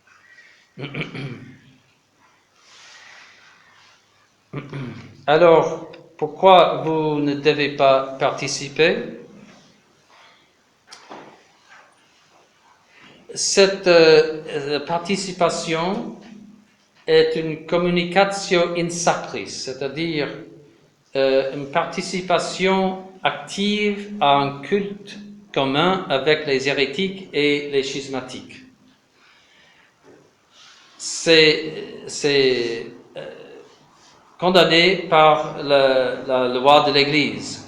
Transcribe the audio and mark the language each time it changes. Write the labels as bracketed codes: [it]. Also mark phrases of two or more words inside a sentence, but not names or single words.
[fr] Alors, pourquoi vous ne devez pas participer? Cette participation est une [la] communicatio in sacris, [fr] c'est-à-dire une participation active à un culte commun avec les hérétiques et les schismatiques. C'est condamné par la loi de l'Église.